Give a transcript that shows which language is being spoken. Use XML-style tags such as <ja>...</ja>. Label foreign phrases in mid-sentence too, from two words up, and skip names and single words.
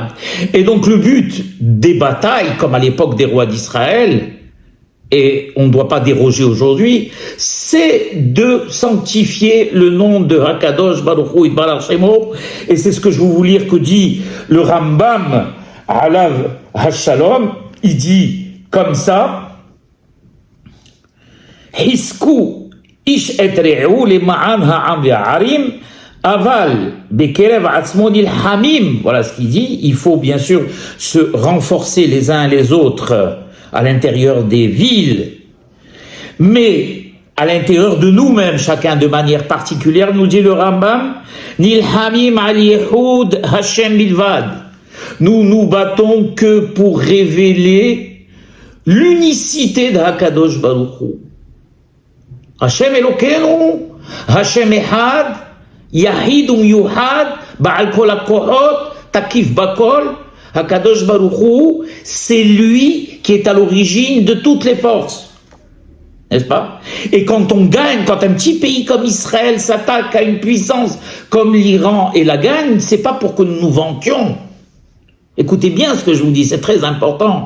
<fr>Et donc le but des batailles, comme à l'époque des rois d'Israël, et on ne doit pas déroger aujourd'hui, c'est de sanctifier le nom de Akadosh Baruch Hu</fr> <he>יתברך שמו.</he> <fr>Et c'est ce que je vais vous lire que dit le Rambam</fr> <he>עליו השלום.</he> <fr>Il dit comme ça,</fr> <he>חזקו איש את רעהו למען העם והערים אבל בקרב עצמו נלחמים.</he> <fr>Voilà ce qu'il dit. Il faut bien sûr se renforcer les uns les autres à l'intérieur des villes, mais à l'intérieur de nous-mêmes, chacun de manière particulière, nous dit le Rambam,</fr> <he>נלחמים על ייחוד השם בלבד.</he> <fr>Nous nous battons que pour révéler l'unicité de Hakadosh Baruch Hu.</fr> <he>השם אלוקינו, השם אחד, יחיד יחוד, בעל כל הכוחות, תקיף בכל.</he> <fr>Hakadosh Baruch Hu, c'est lui qui est à l'origine de toutes les forces. N'est-ce pas? Et quand on gagne, quand un petit pays comme Israël s'attaque à une puissance comme l'Iran et la gagne, c'est pas pour que nous nous vantions. Écoutez bien ce que je vous dis, c'est très important.</fr>